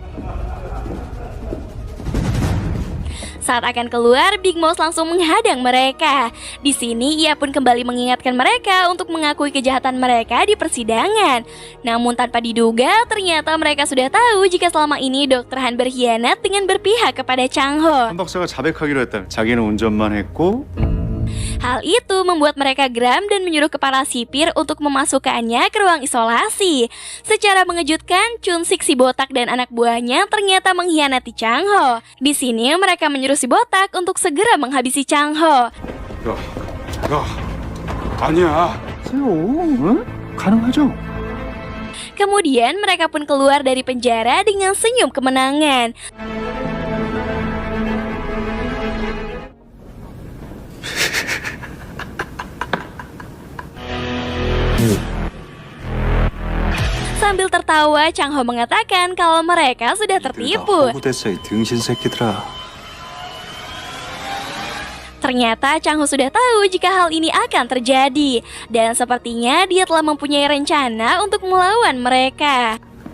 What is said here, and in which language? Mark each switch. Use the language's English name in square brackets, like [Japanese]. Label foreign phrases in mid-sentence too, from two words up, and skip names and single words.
[Indonesian] Saat akan keluar, Big Mouse langsung menghadang mereka. Di sini, ia pun kembali mengingatkan mereka untuk mengakui kejahatan mereka di persidangan. Namun tanpa diduga, ternyata mereka sudah tahu jika selama ini Dr. Han berkhianat dengan berpihak kepada Chang-ho. [Korean] 한 박사가 자백하기로 했다. 자기는 운전만 했고 [Indonesian] Hal itu membuat mereka geram dan menyuruh kepala sipir untuk memasukkannya ke ruang isolasi. Secara mengejutkan, Chun-sik si botak dan anak buahnya ternyata mengkhianati Chang-ho. Di sini mereka menyuruh si botak untuk segera menghabisi Chang-ho. [Korean] 야, 아니야. 응? 가능하죠? [Indonesian] Kemudian mereka pun keluar dari penjara dengan senyum kemenangan. Sambil tertawa, Chang-ho mengatakan kalau mereka sudah tertipu. [Korean] 됐어 이 등신 새끼들아. [Indonesian] Ternyata Chang-ho sudah tahu jika hal ini akan terjadi. Dan sepertinya dia telah mempunyai rencana untuk melawan mereka.